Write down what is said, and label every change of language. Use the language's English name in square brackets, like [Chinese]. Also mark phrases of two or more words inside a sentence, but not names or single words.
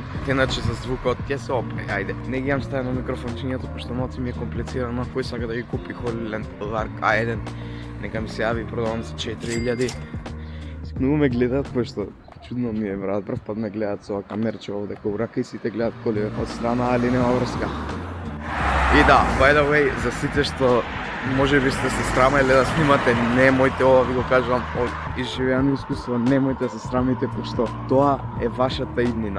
[Macedonian] Иначе за звукот ќе се опре. Ајде, не ги имам ставено микрофончињето, пошто малку ми е комплицирано. Кој сака да ги купи Holy Lark A1, нека ми се јави, продавам за 4000. Многу ме гледаат, пошто чудно ми е, брат. Прв пат ме гледаат со камерче овде кога рака и сите гледаат коли од страна, али нема врска. И да, [English] by the way, [Macedonian] за сите што може би сте се срамајле да снимате, немојте, ова ви го кажувам од изживеано искуство, немојте да се срамите, пошто тоа е вашата иднина.